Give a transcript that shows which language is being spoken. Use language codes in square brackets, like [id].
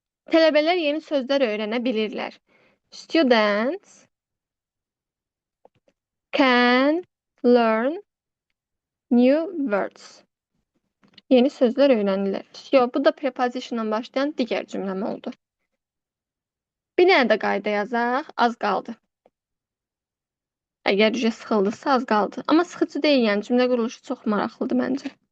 [az] Tələbələr yeni sözlər öyrənə bilirlər. [en] Students can learn new words. [az] Yeni sözlər öyrənirlər. Bu da prepositionla başlayan digər cümləm oldu. Bir dənə də qayda yazaq, az qaldı. Əgər üzə sıxıldısa, az qaldı. Amma sıxıcı deyil, yəni cümlə quruluşu çox maraqlıdır məncə.